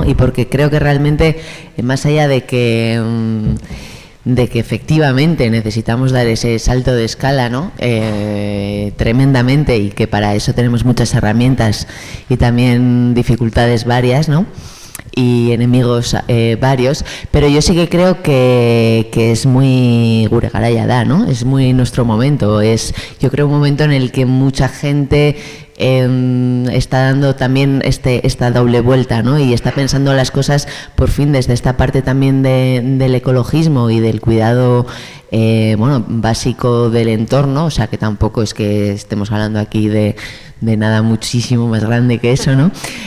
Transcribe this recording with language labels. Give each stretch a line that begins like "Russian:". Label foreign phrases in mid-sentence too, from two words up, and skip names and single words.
Spanish: Y porque creo que realmente, más allá de que efectivamente necesitamos dar ese salto de escala, ¿no? Tremendamente, y que para eso tenemos muchas herramientas y también dificultades varias, ¿no? Y enemigos varios, pero yo sí que creo que es muy
Basque: gure garaia da,
Spanish: ¿no? Es muy nuestro momento, yo creo un momento en el que mucha gente está dando también esta doble vuelta, ¿no? Y está pensando las cosas por fin desde esta parte también del ecologismo y del cuidado básico del entorno, o sea que tampoco es que estemos hablando aquí de nada muchísimo más grande que eso, ¿no?